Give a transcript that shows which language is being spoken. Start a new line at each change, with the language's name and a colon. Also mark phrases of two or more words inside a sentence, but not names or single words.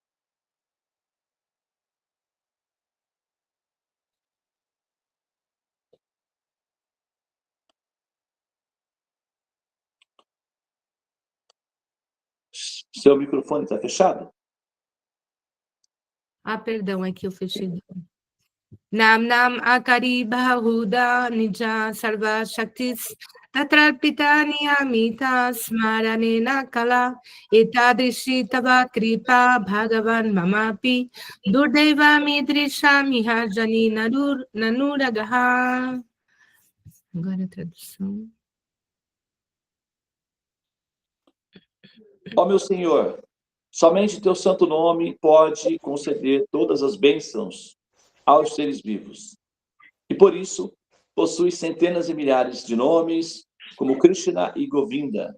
Portuguese: Seu microfone está fechado? Ah, perdão, é que eu fechei.
Sanskrit: Nam Akari Bahuda Nija Sarva Shaktis Tatrarpita Niyamita Smaranena Kala Etadrishi Tava Kripa Bhagavan Mamapi Durdeva Midrisha Mihajani Nanuragaha.
Portuguese: Agora a tradução. Ó meu Senhor, somente teu santo nome pode conceder todas as bênçãos aos seres vivos. E por isso, possui centenas e milhares de nomes, como Krishna e Govinda.